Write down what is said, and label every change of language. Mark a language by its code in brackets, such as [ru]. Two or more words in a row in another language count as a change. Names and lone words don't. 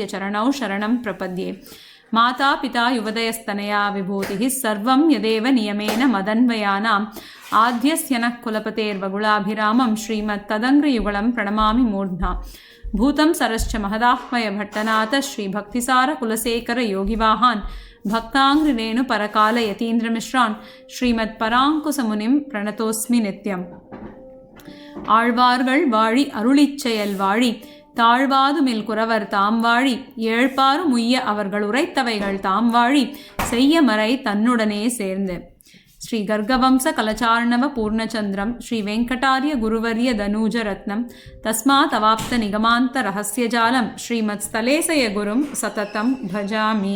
[sa] चरणौ शरणं प्रपद्ये माता पिता युवदयस्तनया विभूतिः सर्वं यदेव नियमेन मदन्वयानाम् आद्यस्य नः कुलपतेर्वगुलाभिरामं श्रीमत्तदङ्घ्रियुगलं प्रणमामि मूर्ध्ना भूतं सरश्च महदाह्वयभट्टनाथ श्रीभक्तिसारकुलशेखरयोगिवाहान् भक्ताङ्घ्रिरेणुपरकालयतीन्द्रमिश्रान् श्रीमत्पराङ्कुशमुनिं प्रणतोऽस्मि नित्यम् ஆழ்வார்கள் [ta] வாழி அருளிச்செயல் வாழி தாழ்வாதுமில் குரவர் தாம் வாழி ஏழ்பாறு முய்ய அவர்கள் உரைத்தவைகள் தாம் வாழி செய்யமறை தன்னுடனே சேர்ந்து [sa] श्री गर्गवंश कलशार्णव पूर्णचन्द्रं श्री वेङ्कटार्य गुरुवर्य तनूज रत्नं तस्मात् अवाप्त निगमान्त रहस्यजालं श्रीमत् स्थलेशय गुरुं सततं भजामि.